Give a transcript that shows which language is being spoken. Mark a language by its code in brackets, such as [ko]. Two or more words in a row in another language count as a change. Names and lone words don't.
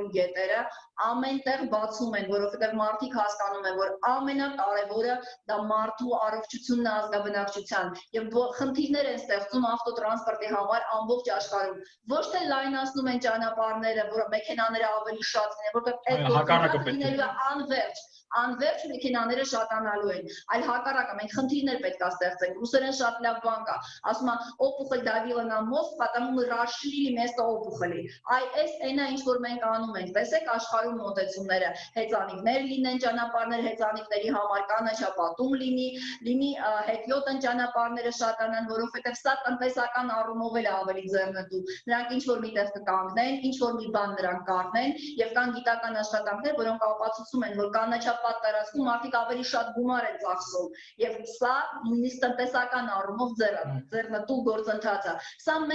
[hy] գետերը, ամենտեղ բացում են, որովհետև մարդիկ հասկանում են, որ ամենակարևորը դա մարդու առողջությունն է ազգաբնակչության եւ խնդիրներ են ստեղծում ավտոտրանսպորտի համար ամբողջ աշխարհում։ Ոչ թե լայնացնում են ճանապարհները, որ մեքենաները ավելի շատ լինեն, որովհետև այդ գործը լինելու է անverջ մեքենաները շատանալու են, այլ հակառակը մենք խնդիրներ պետք է ստեղծենք, ռուսերեն շատ լավ բան կա, ասում է [ru] опухоль давила на мозг, потому мы расширили место опухоли, [hy] այս այնա ինչ որ մենք անում ենք, տեսեք աշխարհում մոտեցումները, հեծանիվներ լինեն ճանապարհներ, հեծանիվների համար կանաչապատում լինի հետիոտն ճանապարհները շատանան, որովհետև սա տնտեսական առումով էլ ավելի ձեռնտու, նրանք ինչ որ միտեղ կկանգնեն, ինչ որ մի բան նրանք կառնեն եւ կան գիտական աշխատանքներ, որոնք ապացուցում են, որ կանաչապատ տարածքում մարդիկ ավելի շատ գումար են ծախսում եւ սա նույնիսկ տնտեսական առումով ձեռնտու գործընթաց է։ Սա